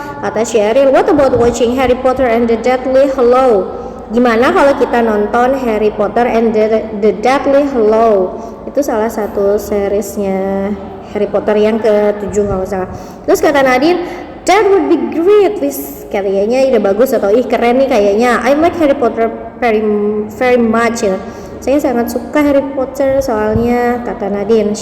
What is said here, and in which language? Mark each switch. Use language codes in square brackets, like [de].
[en] Kata Cheryl, what about watching Harry Potter and the Deathly Hallows? [id] Gimana kalau kita nonton Harry Potter and the Deathly Hallows? Itu salah satu seriesnya Harry Potter yang ke-7 kalau salah. Terus kata Nadine, [en] that would be great. [id] Kayaknya ide bagus atau keren nih kayaknya. [en] I like Harry Potter very much. [id] Saya sangat suka Harry Potter soalnya, kata Nadine.